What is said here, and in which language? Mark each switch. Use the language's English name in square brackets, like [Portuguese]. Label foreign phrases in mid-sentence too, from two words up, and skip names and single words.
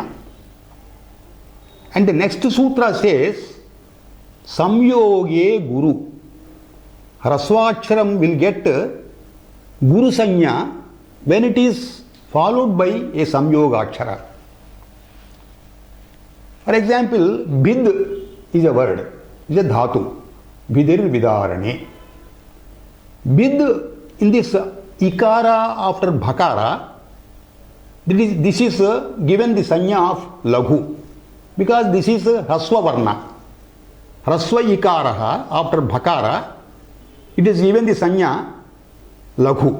[English] And the next sutra says, [Sanskrit] Samyoge Guru. [English] Hrasvaksharam will get [Sanskrit] Guru Sanya [English] when it is followed by a [Sanskrit] Samyoga Akshara. [English] For example, Bid is a word, is a dhatu. [Sanskrit] Vidir Vidarane. [English] Bid in this Ikara after Bhakara, this is given the Sanya of Laghu. Because this is [Sanskrit] Hrasva Varna. Hrasva Ikaraha [English] after Bhakara, it is given the [Sanskrit] Sanya Laghu.